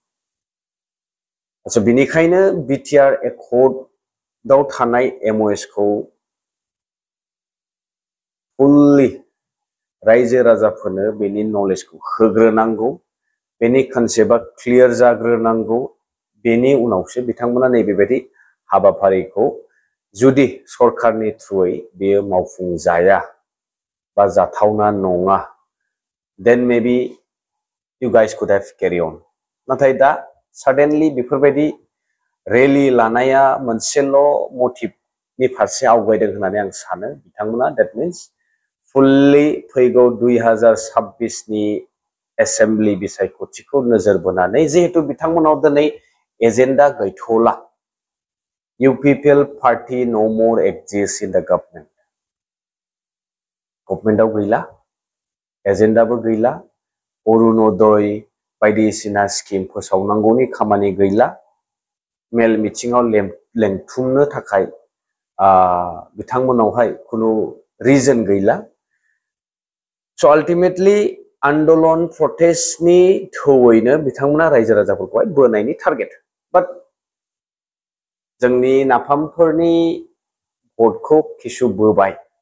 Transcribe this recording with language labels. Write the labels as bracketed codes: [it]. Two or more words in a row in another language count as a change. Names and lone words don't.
[brx] बिनिखायनो बिटिआर एकर्डआव थानाय एमअएसखौ फुल्लि रायजो राजाफोरनो बेनि नलेजखौ होग्रोनांगौ, बेनि कनसेप्टआ क्लियार जाग्रोनांगौ। बेनि उनावसो बिथांमोना नैबेबायदि हाबाफारिखौ जुदि सरकारनि थ्रुयै बेयो मावफुंजाया बा जाथावना नङा, [en] then maybe you guys could have carry on. [brx] नाथाय दा सडेनलि बेफोरबायदि रेली लानाया मोनसेल' मटिभनि फारसे आवगायदों होननानै आं सानो बिथांमोना। [en] That means [brx] फुल्लि फैगौ 2026 नि एसेम्बलि बिसायख'थिखौ नोजोर बोनानै, जिहेतु बिथांमोनाव दिनै एजेन्डा गैथ'ला, [en] UPPL party no more exists in the government. [brx] गभर्नमेन्टआव गैला, एजेन्डाबो गैला, अरुणोदय बायदिसिना स्किम फोसावनांगौनि खामानि गैला, मेल मिटिङाव लेंथुमनो थाखाय बिथांमोनावहाय खुनु रिजन गैला स अल्टिमेटलि आन्दलन प्रटेस्टनि थौयैनो बिथांमोना रायजो राजाफोरखौहाय बोनायनि टारगेट बाट जोंनि नाफामफोरनि भटखौ किसु बोबाय